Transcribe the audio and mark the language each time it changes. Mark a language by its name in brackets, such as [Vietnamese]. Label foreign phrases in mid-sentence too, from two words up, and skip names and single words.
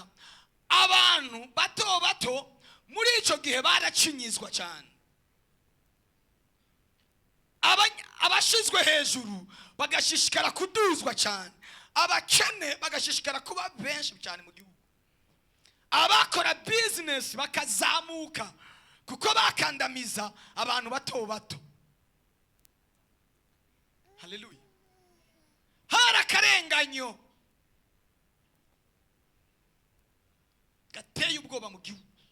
[Rundi] Abantu bato muri ico gihe baracinyizwa cyane. Abashizwe hejuru bagashishikara kuduzwa cyane, abakene bagashishikara kuba benshi cyane mu gihugu. Abakora business bakazamuka kuko bakandamiza abantu bato. Haleluya. Hara karenganyo gateye ubwoba mu gihugu.